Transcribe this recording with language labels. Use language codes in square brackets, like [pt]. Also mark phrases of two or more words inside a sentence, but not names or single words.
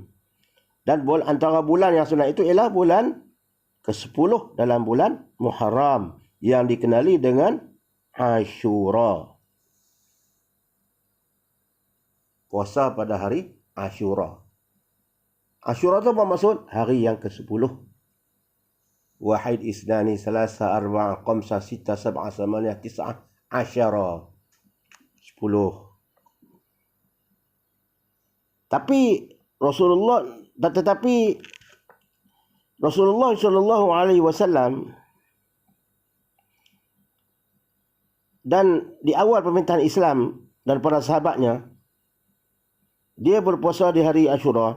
[ms] Dan antara bulan yang sunat itu ialah bulan ke-10 dalam bulan Muharram yang dikenali dengan Ashura. Puasa pada hari Ashura. Ashura itu apa maksud? Hari yang ke-10. [ar] واحد اثنان ثلاثة أربعة خمسة ستة سبعة ثمانية تسعة عشرة. [ms] 10. Tetapi Rasulullah [ar] صلى الله عليه وسلم [ms] dan di awal pemerintahan Islam dan para sahabatnya, dia berpuasa di hari Ashura.